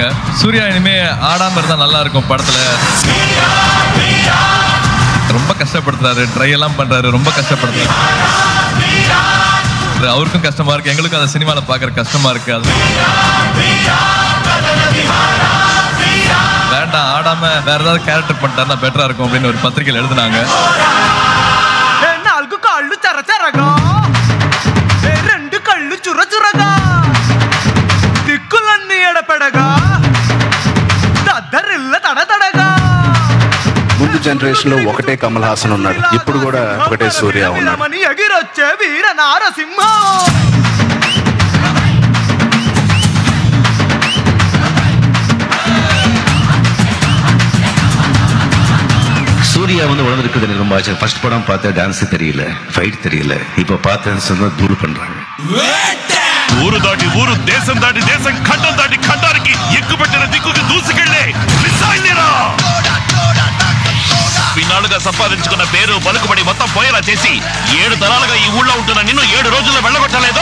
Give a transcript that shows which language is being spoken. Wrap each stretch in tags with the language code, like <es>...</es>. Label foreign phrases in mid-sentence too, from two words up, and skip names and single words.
<ta>சூர்யா இனிமே ஆடாம இருந்தா நல்லா இருக்கும் படத்துல. ரொம்ப கஷ்டப்படுத்துறாரு, ட்ரை எல்லாம் பண்றாரு, ரொம்ப கஷ்டப்படுத்துறாரு. அவருக்கும் கஷ்டமா இருக்கு, எங்களுக்கும் அந்த சினிமால பாக்குற கஷ்டமா இருக்கு. அது வேண்டாம், ஆடாம வேற ஏதாவது கேரக்டர் பண்ணிட்டாருன்னா பெட்டரா இருக்கும் அப்படின்னு ஒரு பத்திரிகையில் எழுதுனாங்க.</ta> <te>ముందు జనరేషన్ లో ఒకటే కమల్ హాసన్ ఉన్నాడు, ఇప్పుడు కూడా ఒకటే సూర్య ఉన్నాడు.</te> <ta>சூர்யா உணர்ந்துருக்குது எனக்கு ரொம்ப ஆச்சு. ஃபர்ஸ்ட் படம் பார்த்தா டான்ஸ் தெரியல, ஃபைட் தெரியல. இப்ப பார்த்தேன்னு சொன்னா தூள் பண்றாங்க.</ta> <te>ఊరు దాటి ఊరు, దేశం దాటి దేశం, ఖండం దాటి ఖండానికి ఎక్కుపెట్టిన దిక్కుకి దూసుకెళ్లే మిసైల్లేరా. ఇన్నాళ్ళుగా సంపాదించుకున్న పేరు పలుకుబడి మొత్తం పోయేలా చేసి 7 తరాలుగా ఈ ఊళ్ళో ఉంటున్న నిన్ను 7 రోజుల్లో వెళ్ళగొట్టలేదు.</te>